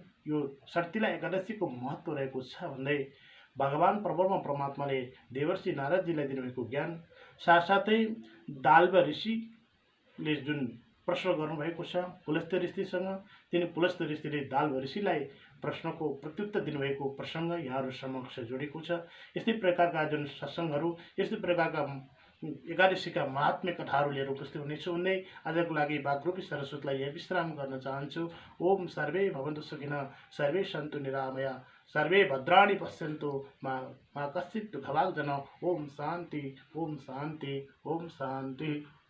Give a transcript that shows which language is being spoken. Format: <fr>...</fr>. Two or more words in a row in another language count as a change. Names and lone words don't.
<ne>यो सर्तिला एकादशीको महत्त्व रहेको छ भन्दै भगवान परमात्माले देवर्षि नारदजीलाई दिनुभएको ज्ञान, साथसाथै दाल्व ऋषिले जुन प्रश्न गर्नुभएको छ पुलस्त ऋषिसँग, तिनी पुलस्त ऋषिले दाल्व ऋषिलाई प्रश्नको प्रत्युत्तर दिनुभएको प्रसङ्ग यहाँहरू समक्ष जोडेको छ। यस्तै प्रकारका जुन सत्सङ्गहरू, यस्तै प्रकारका एकादशीका महात्म्य कथाहरू लिएर उपस्थित हुनेछु भन्दै आजको लागि वाग्रूपी सरस्वतीलाई यही विश्राम गर्न चाहन्छु।</ne> <sa>ओम सर्वे भवन्तु सुखिनः, सर्वे सन्तु निरामया, सर्वे भद्राणि पश्यन्तु मा कश्चित् दुःखभाग् जन। ओम शान्ति, ओम शान्ति, ओम शान्ति।</sa>